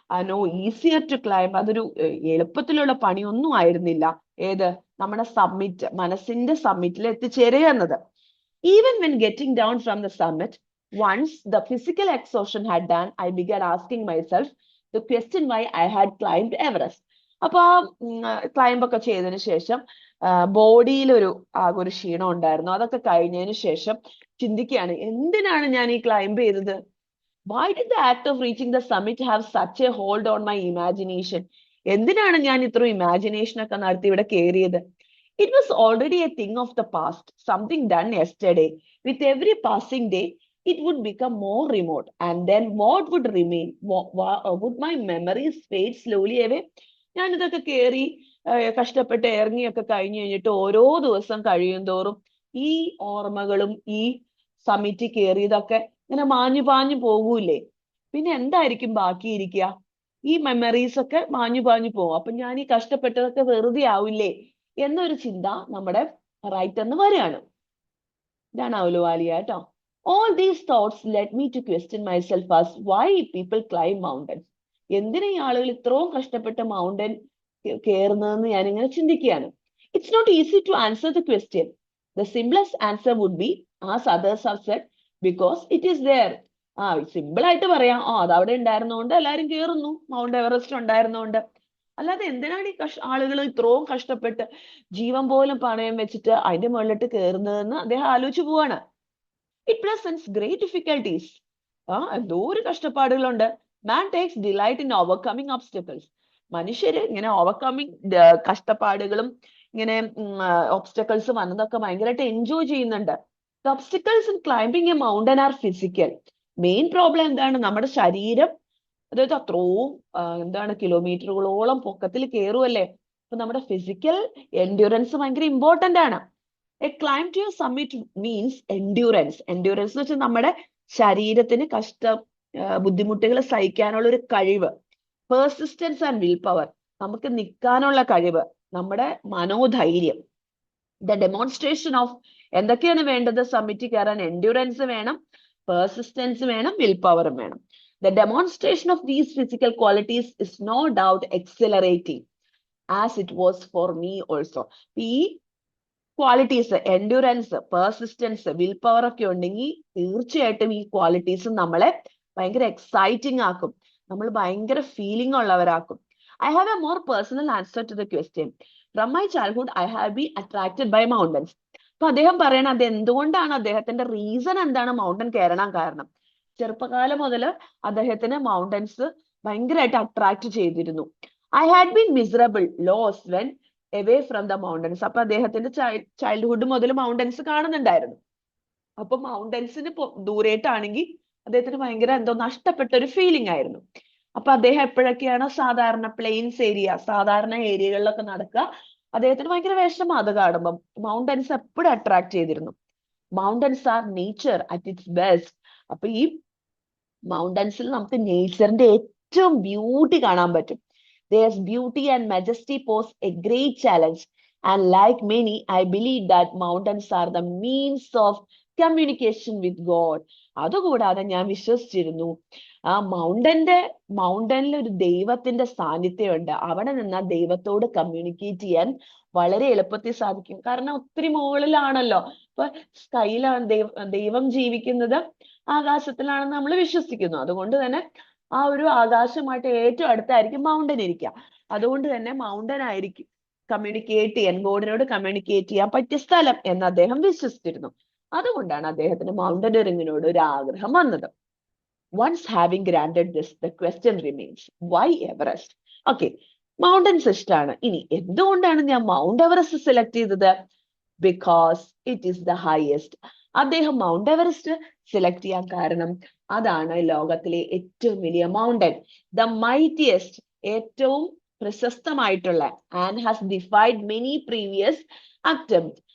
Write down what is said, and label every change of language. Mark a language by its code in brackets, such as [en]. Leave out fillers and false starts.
[en] no easier to climb, [ml] അതൊരു എളുപ്പത്തിലുള്ള പണിയൊന്നും ആയിരുന്നില്ല. ഏത്? നമ്മുടെ സമ്മിറ്റ്, മനസ്സിന്റെ സമ്മിറ്റിൽ എത്തിച്ചേരുക എന്നത്. [en] Even when getting down from the summit, once the physical exhaustion had done, I began asking myself the question why I had climbed Everest. [ml] അപ്പൊ climb ഒക്കെ ചെയ്തതിന് ശേഷം ബോഡിയിൽ ഒരു ക്ഷീണം ഉണ്ടായിരുന്നു. അതൊക്കെ കഴിഞ്ഞതിന് ശേഷം ചിന്തിക്കുകയാണ്, എന്തിനാണ് ഞാൻ ഈ ക്ലൈംബ് ചെയ്തത്? [en] Why did the act of reaching the summit have such a hold on my imagination? [ml] എന്തിനാണ് ഞാൻ ഇത്ര ഇമാജിനേഷൻ ഒക്കെ നടത്തി ഇവിടെ കയറിയത്? [en] It was already a thing of the past, something done yesterday. With every passing day, it would become more remote. And then what would remain? Would my memories fade slowly away? [ml] ഞാൻ ഇതൊക്കെ കയറി കഷ്ടപ്പെട്ട് ഇറങ്ങിയൊക്കെ കഴിഞ്ഞു കഴിഞ്ഞിട്ട് ഓരോ ദിവസം കഴിയും തോറും ഈ ഓർമ്മകളും ഈ സമ്മിറ്റ് കയറിയതൊക്കെ ഇങ്ങനെ മാഞ്ഞു പാഞ്ഞു പോകൂലേ? പിന്നെ എന്തായിരിക്കും ബാക്കിയിരിക്കുക? ഈ മെമ്മറീസ് ഒക്കെ മാഞ്ഞു പാഞ്ഞു പോകും. അപ്പൊ ഞാൻ ഈ കഷ്ടപ്പെട്ടതൊക്കെ വെറുതെ ആവില്ലേ എന്നൊരു ചിന്ത നമ്മുടെ റൈറ്ററിന് വരികയാണ്. ഇതാണ് അഹ്ലുവാലിയ കേട്ടോ. [en] All these thoughts led me to question myself as why people climb mountains. [ml] എന്തിനാ ഈ ആളുകൾ ഇത്രയും കഷ്ടപ്പെട്ട് മൗണ്ടൻ കയറുന്നതെന്ന് ഞാനിങ്ങനെ ചിന്തിക്കുകയാണ്. [en] It's not easy to answer the question. The simplest answer would be, as others have said, because it is there. [ml] Simple ആയിട്ട് പറയാം, അത് അവിടെ ഉണ്ടായിരുന്നോണ്ട് എല്ലാരും കയറുന്നു, മൗണ്ട് എവറസ്റ്റ് ഉണ്ടായിരുന്നോണ്ട്. അല്ലാതെ എന്തിനാണ് ഈ ആളുകൾ ഇത്രയും കഷ്ടപ്പെട്ട് ജീവൻ പോലും പണയം വെച്ചിട്ട് അതിന്റെ മുകളിലിട്ട് കയറുന്നതെന്ന് അദ്ദേഹം ആലോചിച്ചു പോവാണ്. [en] It presents great difficulties. [ml] എന്തോ ഒരു കഷ്ടപ്പാടുകളുണ്ട്. [en] Man takes delight in overcoming obstacles. [ml] മനുഷ്യര് ഇങ്ങനെ ഓവർകമ്മിങ് കഷ്ടപ്പാടുകളും ഇങ്ങനെ ഒബ്സ്റ്റക്കിൾസ് വന്നതൊക്കെ ഭയങ്കരമായിട്ട് എൻജോയ് ചെയ്യുന്നുണ്ട്. [en] The obstacles in climbing a mountain are physical. [ml] Main problem എന്താണ്? നമ്മുടെ ശരീരം, അതായത് അത്രയും കിലോമീറ്ററുകളോളം പൊക്കത്തിൽ കയറുമല്ലേ. അപ്പൊ നമ്മുടെ ഫിസിക്കൽ എൻഡ്യൂറൻസ് ഭയങ്കര ഇമ്പോർട്ടന്റ് ആണ്. [en] A climb to a summit means endurance. [ml] Endurance എന്ന് വെച്ചാൽ നമ്മുടെ ശരീരത്തിന് ബുദ്ധിമുട്ടുകൾ സഹിക്കാനുള്ള ഒരു കഴിവ്. [en] persistence and will power, [ml] നമുക്ക് നിൽക്കാനുള്ള കഴിവ്, നമ്മുടെ മനോധൈര്യം. [en] the demonstration of [ml] എന്തൊക്കെയാണ് വേണ്ടത് സമ്മിറ്റ് കയറാൻ? എൻഡ്യൂറൻസ് വേണം, പെർസിസ്റ്റൻസ് വേണം, വിൽ പവറും വേണം. [en] The demonstration of these physical qualities is no doubt exhilarating, as it was for me also. [ml] ഈ qualities, endurance, persistence, will power ഒക്കെ ഉണ്ടെങ്കിൽ തീർച്ചയായിട്ടും ഈ ക്വാളിറ്റീസ് നമ്മളെ ഭയങ്കര എക്സൈറ്റിംഗ് ആക്കും, നമ്മൾ ഭയങ്കര feeling ഉള്ളവരാക്കും. [en] I have a more personal answer to the question. From my childhood, I have been attracted by mountains. [ml] അപ്പൊ അദ്ദേഹം പറയണ അത് എന്തുകൊണ്ടാണ്, അദ്ദേഹത്തിന്റെ റീസൺ എന്താണ് മൗണ്ടൻ കയറാൻ കാരണം? ചെറുപ്പകാലം മുതൽ അദ്ദേഹത്തിന് മൗണ്ടൻസ് ഭയങ്കരമായിട്ട് അട്രാക്ട് ചെയ്തിരുന്നു. [en] I had been miserable, lost when away from the mountains. [ml] അപ്പൊ അദ്ദേഹത്തിന്റെ ചൈൽഡ്ഹുഡ് മുതൽ മൗണ്ടൻസ് കാണുന്നുണ്ടായിരുന്നു. അപ്പൊ മൗണ്ടൻസിന് ദൂരേട്ടാണെങ്കിൽ അദ്ദേഹത്തിന് ഭയങ്കര നഷ്ടപ്പെട്ട ഒരു ഫീലിംഗ് ആയിരുന്നു. അപ്പൊ അദ്ദേഹം എപ്പോഴൊക്കെയാണ് സാധാരണ പ്ലെയിൻസ് ഏരിയ, സാധാരണ ഏരിയകളിലൊക്കെ നടക്കുക, അദ്ദേഹത്തിന് ഭയങ്കര വിഷമം അത് കാണുമ്പോൾ. മൗണ്ടൻസ് എപ്പോഴും അട്രാക്ട് ചെയ്തിരുന്നു. [en] Mountains are nature at its best. [ml] അപ്പൊ ഈ മൗണ്ടൻസിൽ നമുക്ക് നേച്ചറിന്റെ ഏറ്റവും ബ്യൂട്ടി കാണാൻ പറ്റും. [en] There's beauty and majesty pose a great challenge, and like many, I believe that mountains are the means of communication with God. [ml] അതുകൂടാതെ ഞാൻ വിശ്വസിച്ചിരുന്നു ആ മൗണ്ടനിൽ ഒരു ദൈവത്തിന്റെ സാന്നിധ്യമുണ്ട്. അവിടെ നിന്ന് ദൈവത്തോട് കമ്മ്യൂണിക്കേറ്റ് ചെയ്യാൻ വളരെ എളുപ്പത്തിൽ സാധിക്കും. കാരണം ഒത്തിരി മുകളിലാണല്ലോ. ഇപ്പൊ സ്കൈയിലാണ് ദൈവം ജീവിക്കുന്നത്, ആകാശത്തിലാണെന്ന് നമ്മൾ വിശ്വസിക്കുന്നു. അതുകൊണ്ട് തന്നെ ആ ഒരു ആകാശമായിട്ട് ഏറ്റവും അടുത്തായിരിക്കും മൗണ്ടൻ ഇരിക്കുക. അതുകൊണ്ട് തന്നെ മൗണ്ടൻ ആയിരിക്കും കമ്മ്യൂണിക്കേറ്റ് ചെയ്യാൻ, ഗോഡിനോട് കമ്മ്യൂണിക്കേറ്റ് ചെയ്യാൻ പറ്റിയ സ്ഥലം എന്ന് അദ്ദേഹം വിശ്വസിച്ചിരുന്നു. അതുകൊണ്ടാണ് അദ്ദേഹത്തിന് മൗണ്ടനറിങ്ങിനോട് ഒരു ആഗ്രഹം വന്നത്. [en] Once having granted this, the question remains, why Everest? [ml] Okay, mountains ഇഷ്ടമാണ്. ഇനി എന്തുകൊണ്ടാണ് ഞാൻ മൗണ്ട് എവറസ്റ്റ് സെലക്ട് ചെയ്തത്? [en] Because it is the highest. [ml] അദ്ദേഹം മൗണ്ട് എവറസ്റ്റ് സെലക്ട് ചെയ്യാൻ കാരണം അതാണ് ലോകത്തിലെ ഏറ്റവും വലിയ മൗണ്ടൻ, [en] the mightiest, [ml] ഏറ്റവും പ്രശസ്തമായിട്ടുള്ള, [en] And has defied many previous attempt.